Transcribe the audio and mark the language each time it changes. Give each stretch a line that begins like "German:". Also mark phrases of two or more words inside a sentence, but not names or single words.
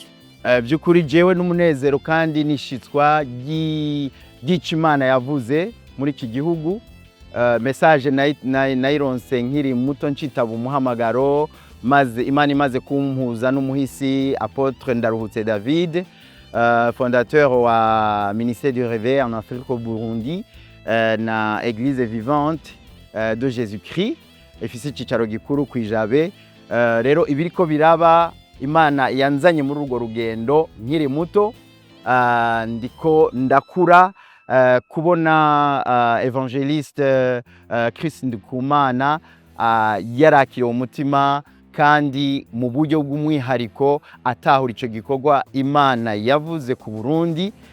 Rundi: By'ukuri jewe n'umunezero kandi nishitswa ry'ico Imana yavuze muri iki gihugu. Message nayironse nkiri muto ncitaba umuhamagaro, maze Imana imaze kumpuza n'umuhisi Apotre Ndaruhutse David, fondateur wa Ministère du Réveil en Afrique au Burundi, na Église vivante de Jésus-Christ, ifise icicaro gikuru kwijabe. Rero ibiriko biraba, Imana yanzanye muri urwo rugendo nkiri muto, ndiko ndakura, kubona evangeliste Chris Ndikumana yarakiriye umutima kandi mu buryo bw'umwihariko atahura ico gikorwa Imana yavuze ku Burundi.